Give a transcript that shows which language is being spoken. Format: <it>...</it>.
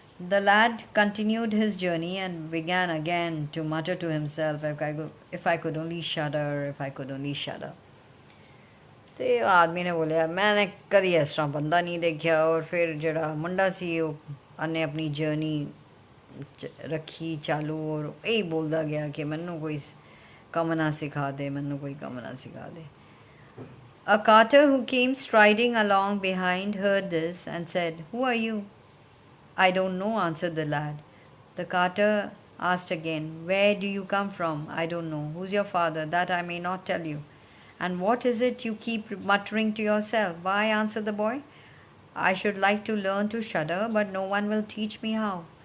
<en>The lad continued his journey and began again to mutter to himself, if I could only shudder, if I could only shudder.</en> <pa>ਤੇ ਆਦਮੀ ਨੇ ਬੋਲਿਆ ਮੈंने ਕਦੀ ਇਸ ਤਰ੍ਹਾਂ ਬੰਦਾ ਨਹੀਂ ਦੇਖਿਆ ਔਰ ਫਿਰ ਜਿਹੜਾ ਮੁੰਡਾ ਸੀ ਉਹ ਉਹਨੇ ਆਪਣੀ ਜਰਨੀ ਰੱਖੀ ਚਾਲੂ ਔਰ ਇਹ ਬੋਲਦਾ ਗਿਆ ਕਿ ਮੈਨੂੰ ਕੋਈ ਕੰਮ ਨਾ ਸਿਖਾ ਦੇ ਮੈਨੂੰ ਕੋਈ ਕੰਮ ਨਾ ਸਿਖਾ ਦੇ</pa> <en>A carter who came striding along behind heard this and said, "Who are you?" "I don't know," answered the lad. The carter asked again, "Where do you come from?" "I don't know." "Who's your father?" "That I may not tell you." "And what is it you keep muttering to yourself?" "Why," answered the boy, "I should like to learn to shudder, but no one will teach me how."</en>